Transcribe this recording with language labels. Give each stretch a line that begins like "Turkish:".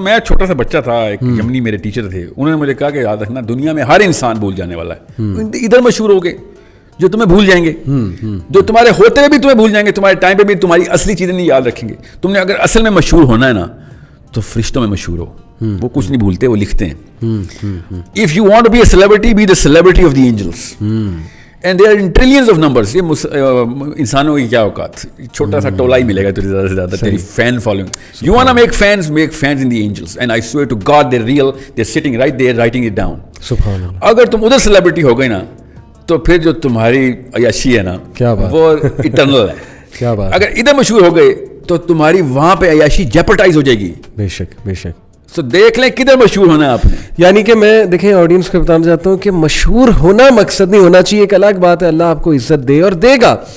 Urdu: تو میں چھوٹا سا بچہ تھا, ایک یمنی میرے ٹیچر تھے, انہوں نے مجھے کہا کہ یاد رکھنا دنیا میں ہر انسان بھول جانے والا ہے. ادھر مشہور ہو گئے جو تمہیں بھول جائیں گے, جو تمہارے ہوتے ہوئے بھی تمہیں بھول جائیں گے, تمہارے ٹائم پہ بھی تمہاری اصلی چیزیں نہیں یاد رکھیں گے. تم نے اگر اصل میں مشہور ہونا ہے نا تو فرشتوں میں مشہور ہو, وہ کچھ نہیں بھولتے, وہ لکھتے ہیں.
English: If you want to be a celebrity, be the celebrity of the angels. And there are in trillions of numbers.
Urdu: یہ انسانوں کی کیا اوقات, چھوٹا سا ٹولہ ہی ملے گا تجھے زیادہ سے زیادہ, تیری fan following.
English: You want to make fans in the angels. And I swear to God they're real. They're sitting right there writing it down.
Urdu: سبحان اللہ. اگر تم ادھر سیلیبریٹی ہو گئے نا تو پھر جو تمہاری عیاشی ہے نا وہ اٹرنل ہے. کیا بات. اگر ادھر مشہور ہو گئے تو تمہاری وہاں پہ عیاشی جیپرٹائز ہو جائے گی. بے شک بے شک. سو دیکھ لیں کدھر مشہور ہونا ہے آپ نے. یعنی کہ میں دیکھیں آڈینس کو بتانا چاہتا ہوں کہ مشہور ہونا مقصد نہیں ہونا چاہیے. ایک الگ بات ہے, اللہ آپ کو عزت دے اور دے گا.